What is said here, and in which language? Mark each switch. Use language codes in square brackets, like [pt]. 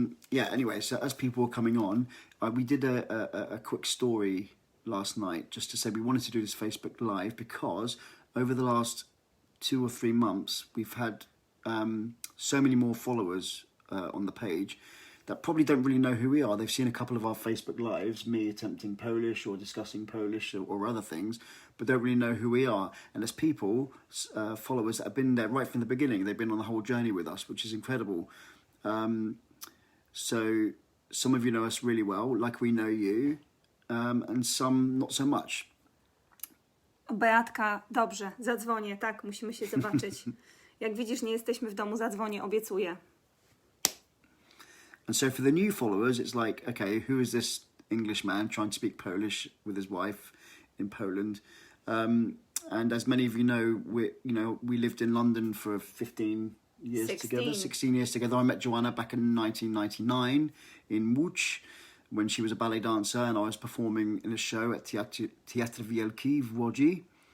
[en] Yeah, anyway, so as people were coming on, we did a quick story last night just to say we wanted to do this Facebook Live because over the last 2 or 3 months we've had so many more followers on the page that probably don't really know who we are. They've seen a couple of our Facebook Lives, me attempting Polish or discussing Polish or other things, but don't really know who we are. And there's people, followers that have been there right from the beginning. They've been on the whole journey with us, which is incredible. So some of you know us really well, like we know you, and some not so much. [pl] Beatka, dobrze, zadzwonię, tak, musimy się zobaczyć. Jak widzisz, nie jesteśmy w domu, zadzwonię, obiecuję. [en] And so for the new followers, it's like, okay, who is this English man trying to speak Polish with his wife in Poland? And as many of you know, we lived in London for 15 years 16 years together. I met Joanna back in 1999 in Łódź when she was a ballet dancer and I was performing in a show at Teatr Wielki w Łodzi.